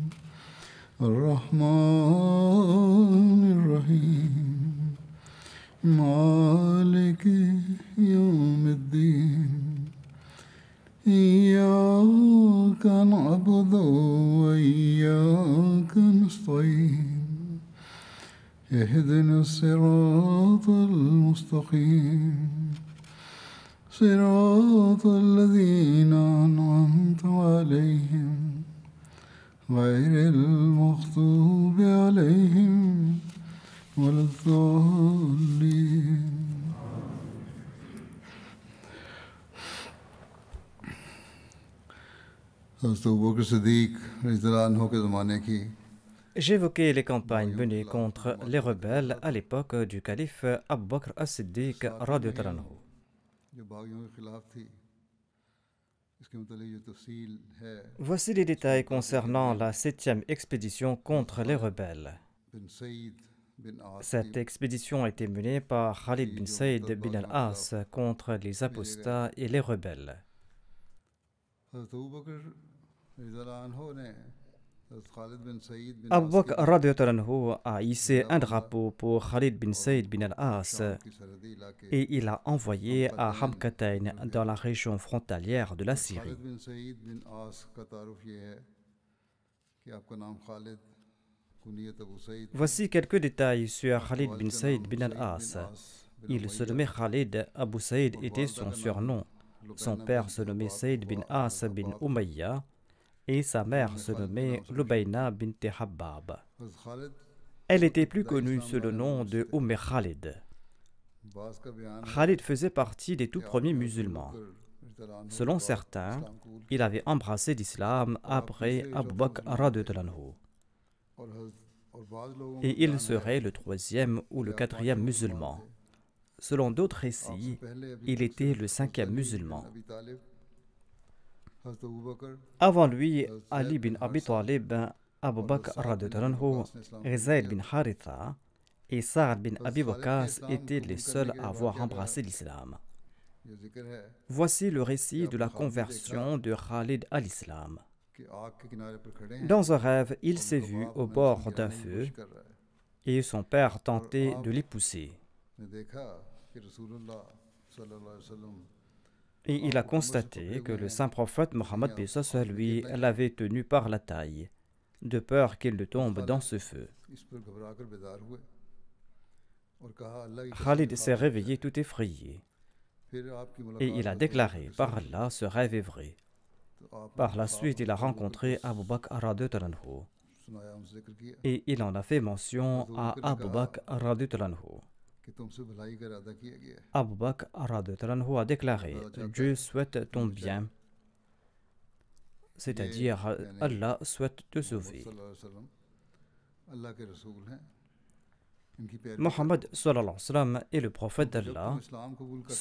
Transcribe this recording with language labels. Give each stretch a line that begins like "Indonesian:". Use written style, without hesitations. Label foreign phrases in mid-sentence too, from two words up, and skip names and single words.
Arabic: الرحمن الرحيم مالك يوم الدين إياك نعبد وإياك نستعين اهدنا الصراط المستقيم صراط الذين أنعمت عليهم غير المغضوب عليهم ولا الضالين.
Urdu: حضرت ابوبکر صدیق رضی اللہ عنہ کے زمانے کی
French: J'évoquais les campagnes menées contre les rebelles à l'époque du calife Abu Bakr as-Siddiq
Arabic: رضي الله عنه.
Urdu: جو باغیوں کے خلاف تھی اس کے متعلق جو تفصیل ہے
French: Voici les détails concernant la 7e expédition contre les rebelles.
Urdu: بن سعید بن عاص
French: Cette expédition a été menée par Khalid bin Saïd bin al-As contre les apostats et les rebelles.
Urdu: حضرت ابوبکر رضی اللہ عنہ نے حضرت خالد بن سعید بن
French: Abu
Urdu: عاص
French: Bakr
Arabic: رضي الله عنه
French: a hissé un drapeau pour Khalid bin Saïd bin al-As
Urdu: کی سرحدی علاقے
French: et il a envoyé à Hamkatayn dans la région frontalière de la Syrie.
Urdu: خالد بن سعید بن عاص کا تعارف یہ ہے کہ آپ کا نام خالد کنیت ابو سعید
French: Voici quelques détails sur Khalid bin Saïd bin al-As. Il se nommait Khalid, Abu Saïd était son surnom. Son père se nommait Saïd bin As bin Umayya et sa mère se nommait Lubayna bint Habbab.
Urdu: حضرت خالد
French: Elle était plus connue sous le nom de Khalid.
Urdu: بعض کا بیان ہے
French: Khalid faisait partie des tout
Urdu: کہ
French: premiers
Urdu: آپ
French: musulmans.
Urdu: ابوبکر رضی اللہ عنہ
French: Selon
Urdu: کے بعد
French: certains,
Urdu: اسلام قبول کیا
French: il avait embrassé l'islam après Abu Bakr
Arabic: رضي الله عنه.
Urdu: اور بعض لوگوں کا
French: Et il
Urdu: بیان ہے
French: serait le 3e ou le 4e musulman. Selon d'autres récits, il était le 5e musulman.
Urdu: ابی طالب حضرت ابوبکر
French: Avant lui, Ali bin Abi Talib, Abu Bakr
Arabic: رضي الله عنه,
French: Zayd bin Haritha et Sa'd bin Abi Waqqas étaient les seuls à avoir embrassé l'islam.
Urdu: یہ ذکر ہے
French: Voici le récit de la conversion de Khalid à l'islam.
Urdu: کہ آگ کے کنارے پر کھڑے ہیں
French: Dans un rêve, il s'est vu au bord d'un
Urdu: کی
French: feu
Urdu: کوشش کر رہا ہے
French: et son père tentait de l'y pousser.
Urdu: نے دیکھا کہ رسول اللہ صلی اللہ علیہ وسلم
French: Et il a constaté que le saint prophète Mohammed paix soit lui l'avait tenu par la taille, de peur qu'il ne tombe dans ce feu.
Urdu: اس پر گھبرا کر بیدار ہوئے اور کہا اللہ کی
French: Khalid s'est réveillé tout effrayé
Urdu: پھر آپ کی
French: et il a déclaré par Allah ce rêve est vrai.
Urdu: تو آپ
French: Par la suite, il a rencontré Abu Bakr
Arabic: رضي الله عنه
Urdu: سنایا ان سے ذکر کیا
French: et il en a fait mention à Abu Bakr
Arabic: رضي الله عنه.
Urdu: کہ تم سے بھلائی کا ارادہ کیا گیا ہے
French: Abu Bakr
Arabic: رضي الله عنه
French: a déclaré Dieu souhaite ton bien, c'est-à-dire Allah souhaite te sauver.
Urdu: صلی اللہ علیہ وسلم اللہ کے رسول ہیں ان کی پیروی
French: Mohammed
Arabic: صلى الله عليه وسلم
French: est le prophète
Urdu: جب تم
French: d'Allah.
Urdu: اسلام قبول کرتے